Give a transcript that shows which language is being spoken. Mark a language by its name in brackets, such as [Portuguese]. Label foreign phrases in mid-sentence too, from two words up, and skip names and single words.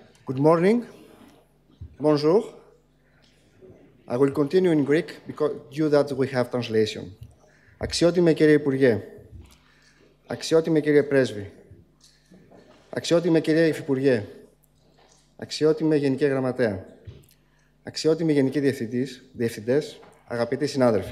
[English] Good morning. [French] Bonjour. [English] I will continue in Greek because due that we have translation. [Greek] Αξιότιμε κύριε Υπουργέ, αξιότιμε κύριε Πρέσβη, αξιότιμε κύριε Υφυπουργέ, αξιότιμε Γενική Γραμματέα, αξιότιμοι Γενικοί Διευθυντές, αγαπητοί συνάδελφοι.